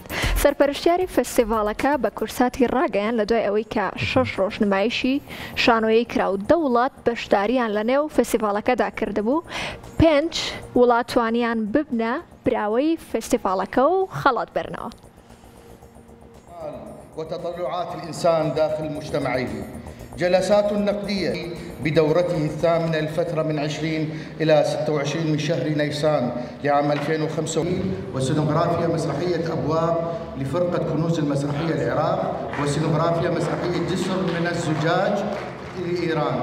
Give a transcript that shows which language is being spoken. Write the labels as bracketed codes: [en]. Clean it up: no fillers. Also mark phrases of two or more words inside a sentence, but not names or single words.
[ckb] سەرپەرشتیاری فستیڤاڵەکە بە کورساتی ڕاگەیان لە دوای ئەوەی کە 6 ڕۆژ نمایشی شانۆیی کرا و 10 وڵات بەشداریان لە نێو فستیڤاڵەکەدا کردبوو. 5 وڵاتوانیان ببنە براوەی فستیڤاڵەکە و خەڵات برنەوە. [ar] وتطلعات الإنسان داخل مجتمعه. جلسات نقدية بدورته الثامنة الفترة من 20 إلى 26 من شهر نيسان لعام 2005 وسينوغرافيا مسرحية أبواب لفرقة كنوز المسرحية العراق وسينوغرافيا مسرحية جسر من الزجاج لإيران.